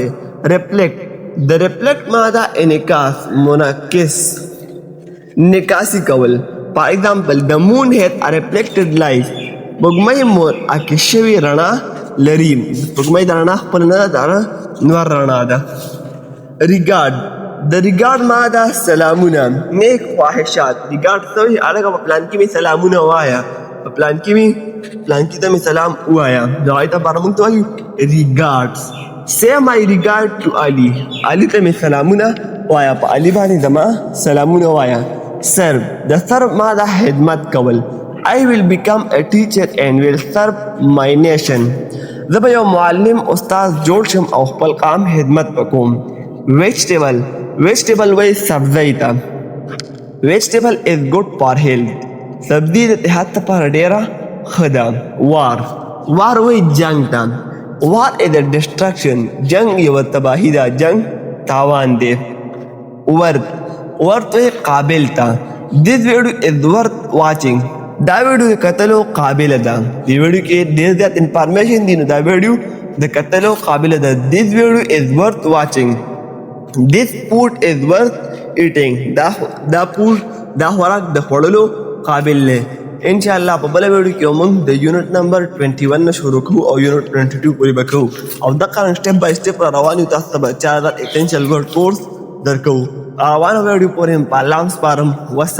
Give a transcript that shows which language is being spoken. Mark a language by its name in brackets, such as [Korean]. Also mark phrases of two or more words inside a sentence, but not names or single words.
[Pashto] reflect د reflect ماده انعکاس منعکس نکاسي کول. [English] for example the moon had a reflected light. [Pashto] سپوږمۍ منعکس شوې رڼا لري. سپوږمۍ د رڼا خپل نه ده نور رڼا ده. regard د ریګارډ ماده سلامونه نیک خواهشات. ریګارډ څه وایي هلکه په پلان کې مې سلامونه ووایه په پلان کې ته مې سلام ووایه د هغې دپاره موږ ته وایو ریګارډس. [English] say my regard to علي. [Pashto] علي ته مې سلامونه وایه په علي باندې زما سلامونه وایه. serve د serve ماده خدمت کول. [English] I will become a teacher and will serve my nation. [Pashto] زه به یو معلم استاد جوړ شم او خپل قام خدمت وکوم. vegetable وایي سبزی ته. [English] vegetable is good for health. [Pashto] سبزي د صحت لپاره ډېره ښه ده. war وایي جنګ ته. [English] war is a destruction. [Pashto] جنګ یوه تباهي ده. جنګ تاوان دی. worth وایي قابل ته. [English] this video is worth watching. [Pashto] دا ویډیو د کتلو قابل ده. دې ویډیو کې ډېر زیات انفارمیشن دی نو دا ویډیو د کتلو قابل ده. [English] this video is worth watching. this food is worth eating. [Pashto] دا خوراک د خوړلو قابل دی. انشاءالله په بله ویډیو کې موږ د [English] unit number [Pashto] 21 نه شروع کوو او یونټ 22 پورې به کوو او دغه [English] step by step [Pashto] را روان یو. تاسو ته به 4000 [English] essential word course [Pashto] درکوو. روانه ویډیو پورې په الله سپارم.